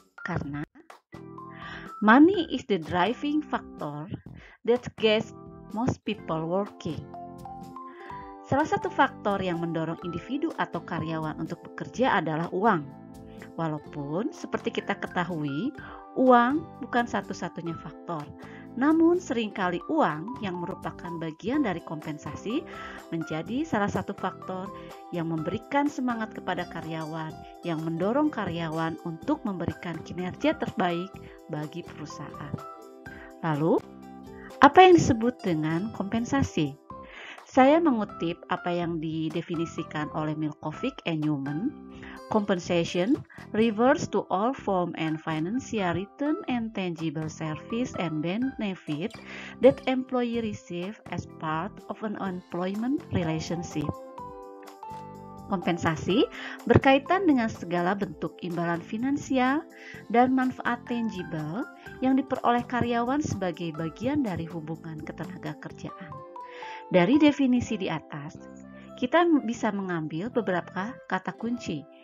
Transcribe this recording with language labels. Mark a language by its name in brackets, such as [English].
[Indonesian] Karena [English] money is the driving factor that gets most people working. [Indonesian] Salah satu faktor yang mendorong individu atau karyawan untuk bekerja adalah uang. Walaupun seperti kita ketahui, uang bukan satu-satunya faktor. Namun seringkali uang yang merupakan bagian dari kompensasi menjadi salah satu faktor yang memberikan semangat kepada karyawan, yang mendorong karyawan untuk memberikan kinerja terbaik bagi perusahaan. Lalu, apa yang disebut dengan kompensasi? Saya mengutip apa yang didefinisikan oleh Milkovic and Newman. [English] Compensation refers to all form and financial return and tangible service and benefit that employee receive as part of an employment relationship. [Indonesian] Kompensasi berkaitan dengan segala bentuk imbalan finansial dan manfaat tangible yang diperoleh karyawan sebagai bagian dari hubungan ketenagakerjaan. Dari definisi di atas, kita bisa mengambil beberapa kata kunci.